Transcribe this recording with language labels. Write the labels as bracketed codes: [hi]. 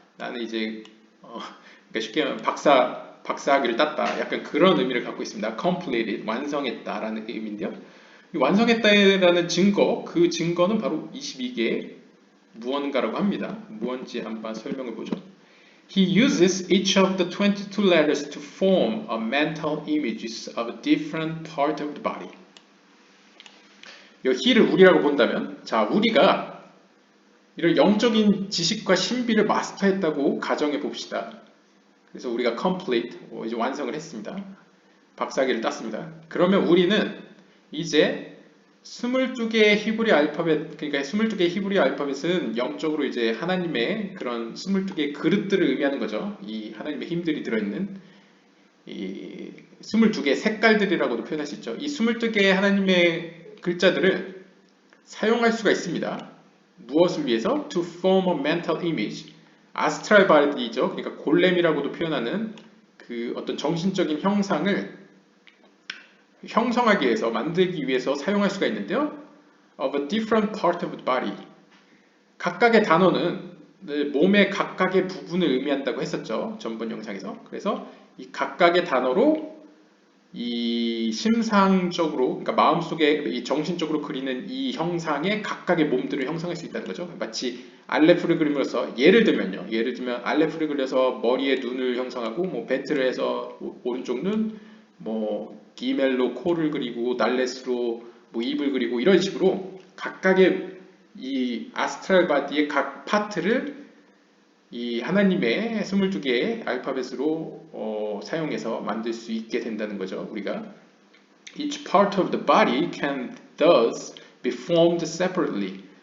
[ko] 나는 이제 그러니까 쉽게 말하면 박사학위를 땄다. 약간 그런 의미를 갖고 있습니다. completed, 완성했다라는 의미인데요. 이 완성했다라는 증거, 그 증거는 바로 22개의 무언가라고 합니다. 무언지 한번 설명을 보죠. [en] He uses each of the 22 letters to form a mental images of a different part of the body. [ko] 이 he를 우리라고 본다면, 자, 우리가 이런 영적인 지식과 신비를 마스터했다고 가정해 봅시다. 그래서 우리가 complete, 이제 완성을 했습니다. 박사학위를 땄습니다. 그러면 우리는 이제 22개의 히브리 알파벳, 그러니까 22개의 히브리 알파벳은 영적으로 이제 하나님의 그런 22개의 그릇들을 의미하는 거죠. 이 하나님의 힘들이 들어있는 이 22개의 색깔들이라고도 표현할 수 있죠. 이 22개의 하나님의 글자들을 사용할 수가 있습니다. 무엇을 위해서? [en] To form a mental image. [ko] 아스트랄 바디죠. 그러니까 골렘이라고도 표현하는 그 어떤 정신적인 형상을 형성하기 위해서, 만들기 위해서 사용할 수가 있는데요. [en] Of a different part of the body. [ko] 각각의 단어는 몸의 각각의 부분을 의미한다고 했었죠. 전번 영상에서. 그래서 이 각각의 단어로 이 심상적으로, 그러니까 마음속에 이 정신적으로 그리는 이 형상의 각각의 몸들을 형성할 수 있다는 거죠. 마치 알레프를 그림으로써 예를 들면 알레프를 그려서 머리에 눈을 형성하고, 뭐 베트를 해서 오른쪽 눈, 뭐 기멜로 코를 그리고 달렛으로 뭐 입을 그리고, 이런 식으로 각각의 이 아스트랄 바디의 각 파트를 이 하나님의 22개의 알파벳으로 사용해서 만들 수 있게 된다는 거죠. 우리가 [en] Each part of the body can thus be formed separately.